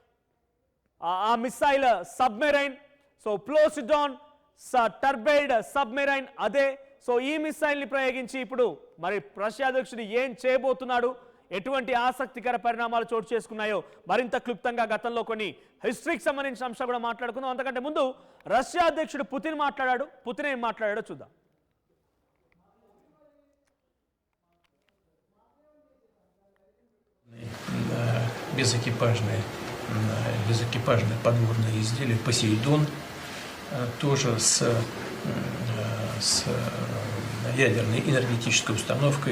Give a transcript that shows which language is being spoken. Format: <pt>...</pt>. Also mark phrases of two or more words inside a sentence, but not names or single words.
<te>ఆ</te> <en>missile submarine. so Poseidon turbide submarine</en> <te>అదే. సో ఈ మిసైల్ని ప్రయోగించి ఇప్పుడు మరి రష్యా అధ్యక్షుడు ఏం చేయబోతున్నాడు, ఎటువంటి ఆసక్తికర పరిణామాలు చోటు చేసుకున్నాయో మరింత క్లుప్తంగా గతంలో కొన్ని హిస్టరీకి సంబంధించిన అంశాలు కూడా మాట్లాడుకుందాం. అంతకంటే ముందు రష్యా అధ్యక్షుడు పుతిన్ మాట్లాడాడు. పుతిన్ ఏం మాట్లాడాడో చూద్దాం.</te> <ru>Безэкипажное подводное изделие «Посейдон», тоже с ядерной энергетической установкой.</ru>